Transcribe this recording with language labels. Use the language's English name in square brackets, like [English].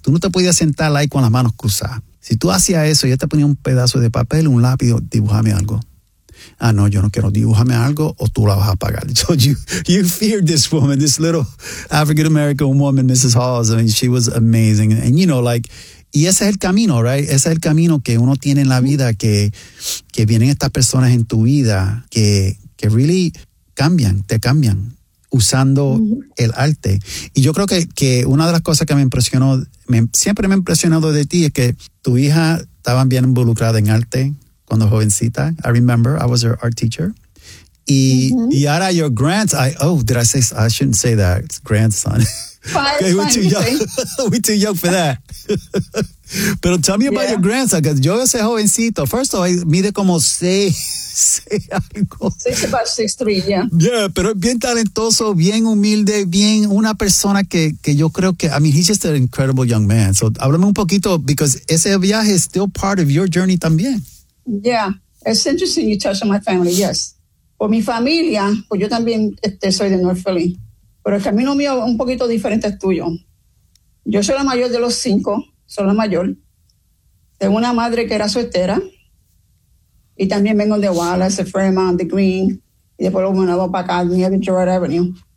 [Spanish] Tú no te podías sentar ahí con las manos cruzadas. Si tú hacías eso, ella te ponía un pedazo de papel, un lápiz, dibújame algo. Ah, no, yo no quiero, dibújame algo o tú la vas a pagar. [English] So you feared this woman, this little African-American woman, Mrs. Halls. I mean, she was amazing. And you know, like, [Spanish] y ese es el camino, [English] right? [Spanish] Ese es el camino que uno tiene en la vida, que vienen estas personas en tu vida que [English] really [Spanish] cambian, te cambian. Usando el arte. Y yo creo que una de las cosas que siempre me ha impresionado de ti es que tu hija estaba bien involucrada en arte cuando jovencita. [English] I remember I was her art teacher. [Spanish] Y, y ahora [English] your grandson, I shouldn't say that. It's grandson. Okay, we're too young. We're too young for that. Pero tell me about your grandson, because [Spanish] yo ese jovencito, [English] first of all, [Spanish] mide como [English] 6'3", yeah. [Spanish] Yeah, pero es bien talentoso, bien humilde, bien una persona que yo creo que, [English] I mean, he's just an incredible young man. So [Spanish] háblame un poquito, [English] because [Spanish] ese viaje [English] is still part of your journey también. Yeah, it's interesting you touch on my family, yes. [Spanish] Por mi familia, pues yo también soy de North Philly, pero el camino mío es un poquito diferente al tuyo. Yo soy la mayor de los 5. Soy la mayor. Tengo una madre que era soltera. Y también vengo de Wallace, de Fremont, de Green. Y después me voy para acá, de Detroit Avenue.